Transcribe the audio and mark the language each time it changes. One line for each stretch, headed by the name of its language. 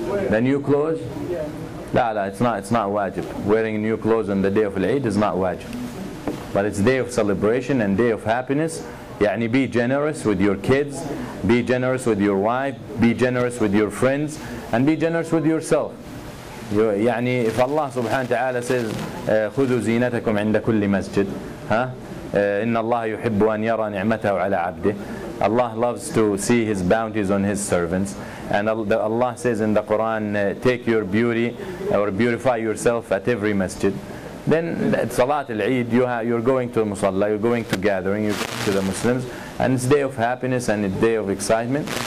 English: The new clothes? No, it's not wajib. Wearing new clothes on the day of Eid is not wajib. But it's day of celebration and day of happiness. يعني be generous with your kids, be generous with your wife, be generous with your friends, and be generous with yourself.
Arabic: يعني
English: if Allah subhanahu wa ta'ala says
Arabic: خذوا زينتكم عند كل مسجد, إن الله يحب أن يرى نعمته على عبده.
English: Allah loves to see His bounties on His servants, and Allah says in the Quran, take your beauty or beautify yourself at every masjid. Then at Salat al-Eid, you're going to the Musalla, you're going to gathering, you're going to the Muslims, and it's day of happiness and it's day of excitement.